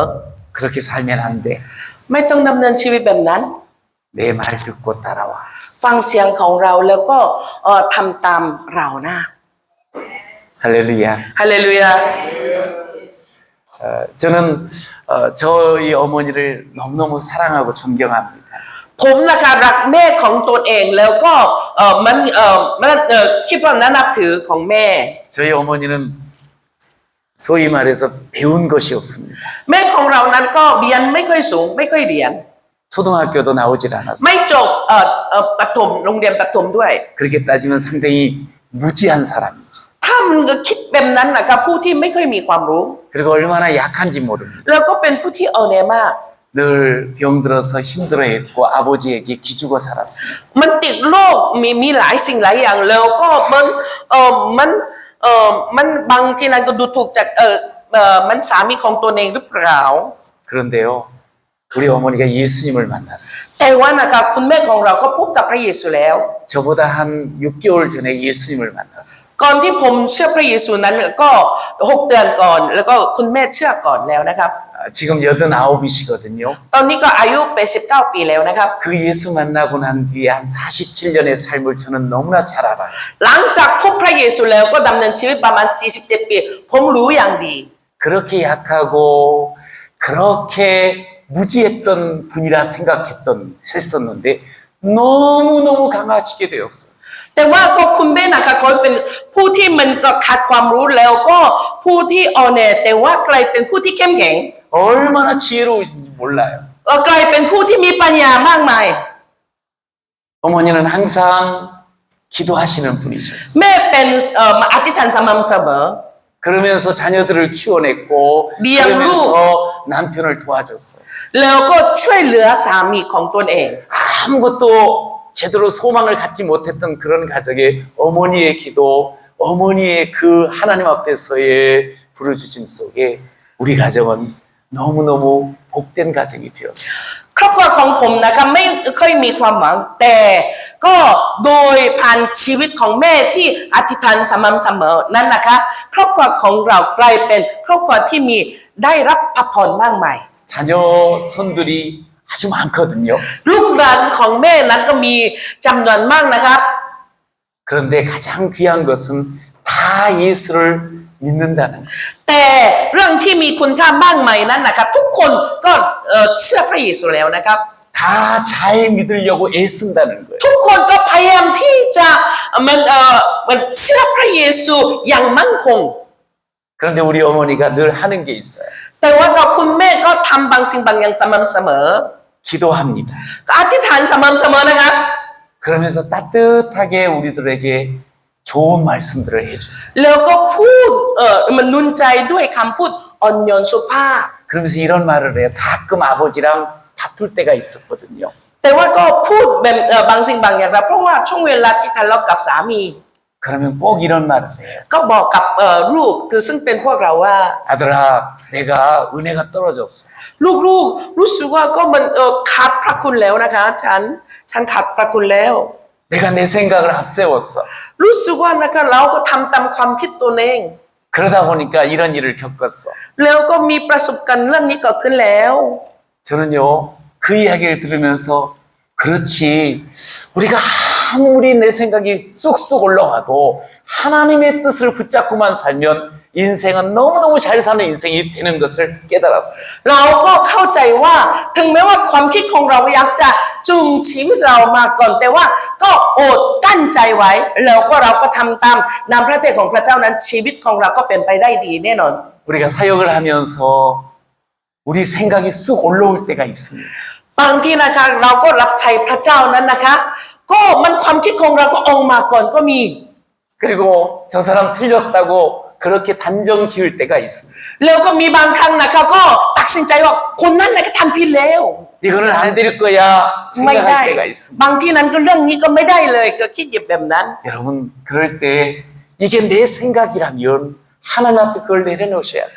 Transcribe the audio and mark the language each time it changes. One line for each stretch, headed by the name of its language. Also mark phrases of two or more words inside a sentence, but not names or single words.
Korean: 그렇게 살면 안 돼.
Thai: ไม่ต้องดำเนินชีวิตแบบนั้น
Korean: 내 말 듣고 따라와.
Thai: ฟังเสียงของเราแล้วก็ทำตามเรานะ
Korean: 할렐루야.
Thai: ฮาเลลูยา
Korean: 저는 저희 어머니를 너무너무 사랑하고 존경합니다.
Thai: ผมนะคะรักแม่ของตนเองแล้วก็มันคิดว่านับถือของแม่
Korean: 저희 어머니는 소위 말해서 배운 것이 없습니다.
Thai: แม่ของเรานั้นก็เรียนไม่ค่อยสูงไม่ค่อยเรียน
Korean: 초등학교도 나오질 않았어요.
Thai: ไม่จบประถมโรงเรียนประถมด้วย
Korean: 그렇게 따지면 상당히 무지한 사람이죠.
Thai: ถ้ามันก็คิดแบบนั้นนะครับผู้ที่ไม่ค่อยมีความรู้
Korean: 그리고 얼마나 약한지 모릅니다.
Thai: แล้วก็เป็นผู้ที่อ่อนแอมาก
Korean: 늘 병들어서 힘들어했고 아버지에게 기죽어 살았습니다.
Thai: มันติดโรคมีหลายสิ่งหลายอย่างแล้วก็มันบางทีนั้นก็ดูถูกจากมันสามีของตัวเองหรือเปล่า
Korean: 그런데요, 우리 어머니가 예수님을 만났어요.
Thai: แต่ว่านะคะคุณแม่ของเราก็พบกับพระเยซูแล้ว
Korean: 저보다 한 6개월 전에 예수님을 만났어요.
Thai: ก่อนที่ผมเชื่อพระเยซูนั้นก็6 เดือนก่อนแล้วก็คุณแม่เชื่อก่อนแล้วนะครับ
Korean: 지금 89이시거든요.
Thai: ตอนนี้ก็อายุ89 ปีแล้วนะครับ
Korean: 그 예수 만나고 난 뒤에 한 47년의 삶을 저는 너무나 잘 알아요.
Thai: หลังจากพบพระเยซูแล้วก็ดำเนินชีวิตประมาณ47 ปีผมรู้อย่างดี
Korean: 그렇게 약하고 그렇게 무지했던 분이라 했었는데 너무너무 강하시게 되었어요.
Thai: แต่ว่าก็คุณแม่นะคะเขาเป็นผู้ที่มันก็ขาดความรู้แล้วก็ผู้ที่อ่อนแอแต่ว่ากลายเป็นผู้ที่เข้มแข็ง
Korean: 얼마나 지혜로우신지 몰라요.
Thai: กลายเป็นผู้ที่มีปัญญามากมาย
Korean: 어머니는 항상 기도하시는 분이셨어요.
Thai: แม่เป็นอธิษฐานสม่ำเสมอ
Korean: 그러면서 자녀들을 키워냈고 리앙루. 그러면서 남편을 도와줬어요.
Thai: แล้วก็ช่วยเหลือสามีของตนเอง
Korean: 아무것도 제대로 소망을 갖지 못했던 그런 가정에 어머니의 기도, 어머니의 그 하나님 앞에서의 부르짖음 속에 우리 가정은 너무너무 복된 가정이 되었어요.
Thai: ครอบครัวของผมนะคะไม่ค่อยมีความหวังแต่ก็โดยผ่านชีวิตของแม่ที่อธิษฐานสม่ำเสมอนั้นนะคะครอบครัวของเรากลายเป็นครอบครัวที่มีได้รับพระพรมากมาย
Korean: 자녀 손들이 아주 많거든요.
Thai: ลูกหลานของแม่นั้นก็มีจำนวนมากนะครับ
Korean: 그런데 가장 귀한 것은 다 예수를 믿는다는 거예요.
Thai: แต่เรื่องที่มีคุณค่ามากมายนั้นนะครับทุกคนก็เชื่อพระเยซูแล้วนะครับ
Korean: 다 잘 믿으려고 애쓴다는 거예요.
Thai: ทุกคนก็พยายามที่จะมันเชื่อพระเยซูอย่างมั่นคง
Korean: 그런데 우리 어머니가 늘 하는 게 있어요.
Thai: แต่ว่าก็คุณแม่ก็ทำบางสิ่งบางอย่างสม่ำเสมอ
Korean: 기도합니다.
Thai: ก็อธิษฐานสม่ำเสมอนะครับ
Korean: 그러면서 따뜻하게 우리들에게 좋은 말씀들을 해주세요.
Thai: แล้วก็พูดมันนุนใจด้วยคำพูดอ่อนโยนสุภาพ
Korean: 그러면서 이런 말을 해요. 가끔 아버지랑 다툴 때가 있었거든요.
Thai: แต่ว่าก็พูดแบบบางสิ่งบางอย่างนะเพราะว่าช่วงเวลาที่ทะเลาะกับสามี
Korean: 그러면 꼭 이런 말을 해요.
Thai: ก็บอกกับลูกคือซึ่งเป็นพวกเราว่า
Korean: 아들아, 내가 은혜가 떨어졌어.
Thai: ลูกรู้สึกว่าก็มันขาดพระคุณแล้วนะคะฉันขาดพระคุณแล้ว
Korean: 내가 내 생각을 앞세웠어.
Thai: รู้สึกว่านะคะเราก็ทำตามความคิดตัวเอง
Korean: 그러다 보니까 이런 일을 겪었어.
Thai: แล้วก็มีประสบการณ์เรื่องนี้เกิดขึ้นแล้ว
Korean: 저는요, 그 이야기를 들으면서 그렇지, 우리가 아무리 내 생각이 쏙쏙 올라와도 하나님의 뜻을 붙잡고만 살면 인생은 너무너무 잘 사는 인생이 되는 것을 깨달았어요.
Thai: เราก็เข้าใจว่าถึงแม้ว่าความคิดของเราอยากจะจูงชีวิตเรามาก่อนแต่ว่าก็อดกั้นใจไว้แล้วก็เราก็ทำตามนำพระทัยของพระเจ้านั้นชีวิตของเราก็เป็นไปได้ดีแน่นอน
Korean: 우리가 사역을 하면서 우리 생각이 쑥 올라올 때가 있습니다.
Thai: บางทีนะคะเราก็รับใช้พระเจ้านั้นนะคะก็มันความคิดของเราก็ออกมาก่อนก็มี
Korean: 그리고 저 사람 틀렸다고 그렇게 단정 지을 때가 있습니다.
Thai: แล้วก็มีบางครั้งนะคะก็ตัดสินใจว่าคนนั้นน่ะก็ทำผิดแล้ว
Korean: 이거는 안 될 거야
Thai: ไม่ได้
Korean: 생각할 때가 있습니다.
Thai: บางที่นั้นก็เรื่องนี้ก็ไม่ได้เลยก็คิดแบบนั้น
Korean: 여러분 그럴 때 이게 내 생각이라면 하나님 앞에 그걸 내려놓으셔야 돼요.